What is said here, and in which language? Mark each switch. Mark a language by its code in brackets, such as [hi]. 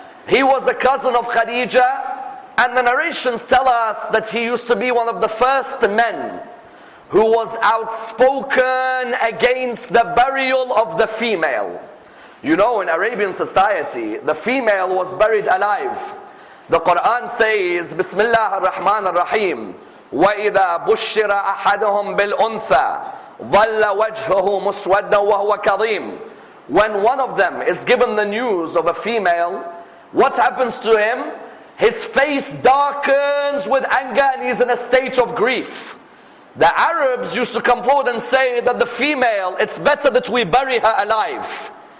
[en] He was a cousin of Khadijah, and the narrations tell us that he used to be one of the first men who was outspoken against the burial of the female. You know, in Arabian society, the female was buried alive. The Quran says, [ar] Bismillah ar-Rahman ar-Rahim, وَإِذَا بُشِّرَ أَحَدُهُمْ بِالْأُنْثَى ظَلَّ وَجْهُهُ مُسْوَدًّا وَهُوَ كَظِيمٌ. [en] When one of them is given the news of a female, what happens to him? His face darkens with anger and he's in a state of grief. The Arabs used to come forward and say that the female, it's better that we bury her alive.